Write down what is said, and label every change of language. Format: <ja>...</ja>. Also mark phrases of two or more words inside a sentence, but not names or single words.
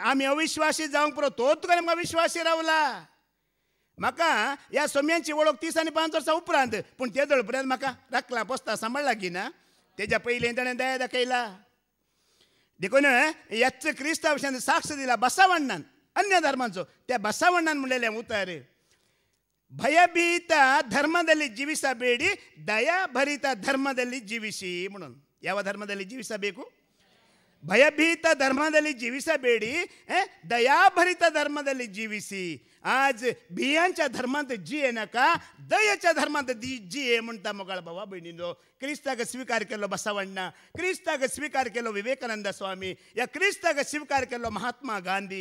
<kok>आमी अविश्वासी जावंक पुरो, तो तुका आनी म्हाका विश्वासी रावला. म्हाका ह्या सोम्यांची वळख 30 आनी 5 वर्सां उपरांत, पूण तेदळ पर्यंत म्हाका राखला पोसता सांबाळला की ना. तेज्या पयलीं ताणें दया दाखयला. देखून ह्याच क्रिस्तांव विशयान साक्ष दिला बसावण्णान, अन्य धर्मांचो. त्या बसावण्णान म्हणलेलें उतार,</kok> <kn>ಭಯಭೀತ ಧರ್ಮದಲ್ಲಿ ಜೀವಿಸಬೇಡಿ, ದಯಾಭರಿತ ಧರ್ಮದಲ್ಲಿ ಜೀವಿಸಿ म्हणून. ಯಾವ ಧರ್ಮದಲ್ಲಿ ಜೀವಿಸಬೇಕು? ಭಯಭೀತ ಧರ್ಮದಲ್ಲಿ ಜೀವಿಸಬೇಡಿ, ದಯಾಭರಿತ ಧರ್ಮದಲ್ಲಿ ಜೀವಿಸಿ.</kn> <kok>आज बियांच्या धर्मांत जिये नाका, दयेच्या धर्मांत जिये म्हणटा मोगाळ भावा भयणीनो. क्रिस्ताक स्वीकार केलो बसावण्णा, क्रिस्ताक स्वीकार केलो विवेकानंद स्वामी, या क्रिस्ताक स्वीकार केलो महात्मा गांधी.</kok>